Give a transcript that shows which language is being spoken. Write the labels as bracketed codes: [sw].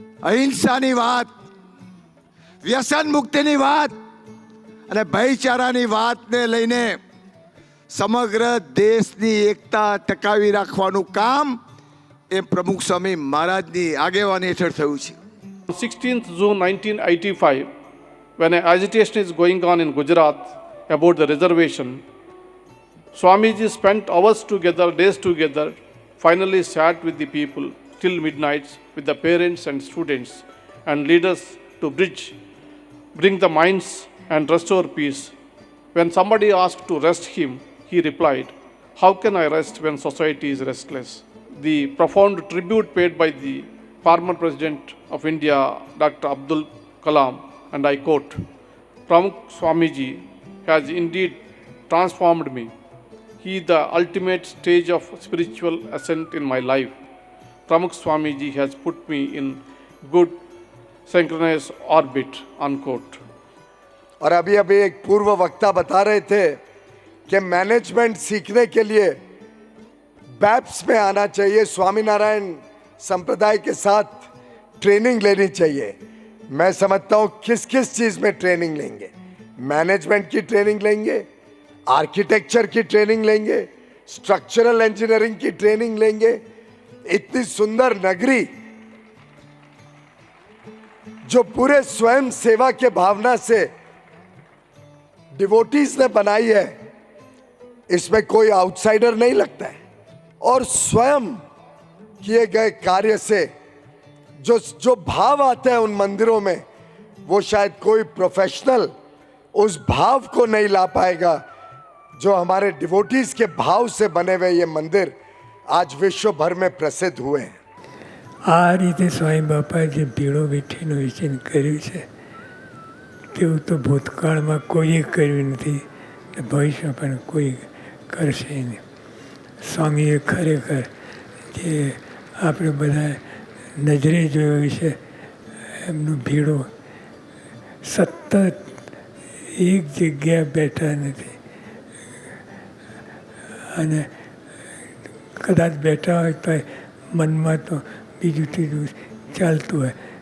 [gu] અહિંસાની વાત, વ્યસન મુક્તિની વાત અને ભાઈચારાની વાતને લઈને સમગ્ર દેશની એકતા ટકાવી રાખવાનું કામ એ પ્રમુખ સ્વામી મહારાજની આગેવાની હેઠળ થયું છે. [en] 16th June 1985, when an agitation is going on in Gujarat about the reservation, Swamiji spent hours together, days together, finally sat with the people till midnight with the parents and students and leaders to bring the minds and restore peace. When somebody asked to rest him, he replied, "How can I rest when society is restless?" The profound tribute paid by the former President of India, Dr. Abdul Kalam, and I quote, "Pramukh Swamiji has indeed transformed me. He is the ultimate stage of spiritual ascent in my life. Pramukh Swamiji has put me in good synchronized orbit," unquote. [hi] और अभी एक पूर्व वक्ता बता रहे थे कि management सीखने के लिए बैप्स में आना चाहिए, स्वामीनारायण संप्रदाय के साथ ट्रेनिंग लेनी चाहिए. मैं समझता हूँ किस किस चीज़ में ट्रेनिंग लेंगे. मैनेजमेंट की ट्रेनिंग लेंगे, आर्किटेक्चर की ट्रेनिंग लेंगे, स्ट्रक्चरल इंजीनियरिंग की ट्रेनिंग लेंगे. इतनी सुंदर नगरी जो पूरे स्वयं सेवा के भावना से डिवोटीज ने बनाई है, इसमें कोई आउटसाइडर नहीं लगता है. और स्वयं किए गए कार्य से जो भाव आते हैं उन मंदिरों में, वो शायद कोई प्रोफेशनल उस भाव को नहीं ला पाएगा जो हमारे डिवोटीज के भाव से बने हुए ये मंदिर आज विश्व भर में प्रसिद्ध हुए हैं. [gu] આ રીતે સ્વામી બાપાએ જે ભીડો બેઠીનું વિચન કર્યું છે તેવું તો ભૂતકાળમાં કોઈએ કર્યું નથી ને ભવિષ્યમાં પણ કોઈ કરશે નહીં. સ્વામીએ ખરેખર જે આપણે બધા નજરે જોયું છે એમનું ભીડો સતત એક જગ્યાએ બેઠા નથી અને કદાચ બેઠા હોય તો મનમાં તો બીજું ત્રીજું ચાલતું હોય.